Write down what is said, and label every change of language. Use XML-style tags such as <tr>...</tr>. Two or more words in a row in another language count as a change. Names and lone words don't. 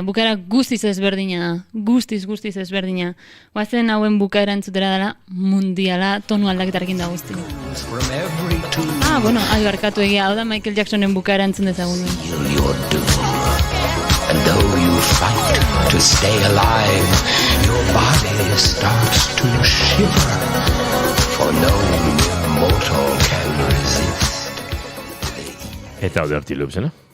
<eu>Bukaera guztiz ezberdina. Guztiz ezberdina. Guazen hauen bukaera entzutera dela mundiala tonu aldaketarekin da guzti. Bueno, barkatu egia, hau da Michael Jacksonen bukaera entzun dezagun.</eu> <en>And though you fight to stay alive, your body starts to shiver, for no mortal can resist.</en> <eu>Eta hau Dirty Loopsena.</eu>